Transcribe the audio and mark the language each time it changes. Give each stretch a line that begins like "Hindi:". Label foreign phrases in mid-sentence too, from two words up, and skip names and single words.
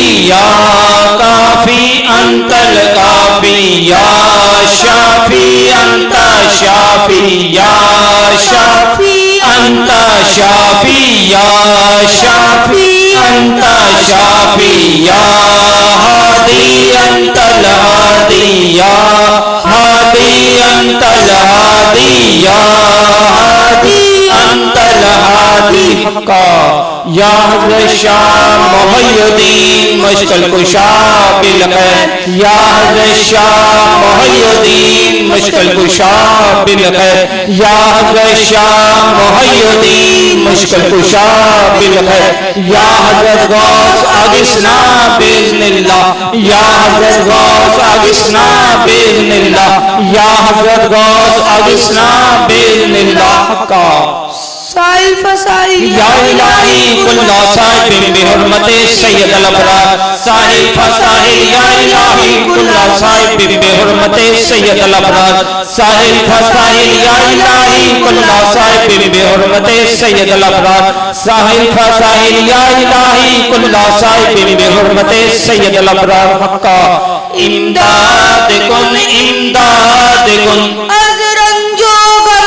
Arabic: یا کافی انت الکافی یا شافی انت شافی یا شافی انت شافی یا شافی انت شافی یا ہادی انت الہادی یا ہادی انت الہادی یا ہادی انت الہادی حقا یا حضرت
Persian: شاہ محی الدین مشکل کشا بالخیر یا حضرت شاہ محی الدین مشکل کشا بالخیر یا حضرت شاہ محی الدین مشکل کشا بالخیر
Arabic: یا حضرت غوث اغثنا باذن اللہ یا حضرت غوث اغثنا باذن اللہ یا حضرت غوث اغثنا باذن اللہ حقا سائل فسائل
Persian: یا الہی کل صاحب بحرمت سید الابرار ساحل فساحل یا الہی کل صاحب بحرمت سید الابرار ساحل فساحل یا الہی کل صاحب بحرمت سید الابرار ساحل فساحل یا الہی کل صاحب بحرمت سید الابرار حقا امداد کن امداد کن از رنج و غم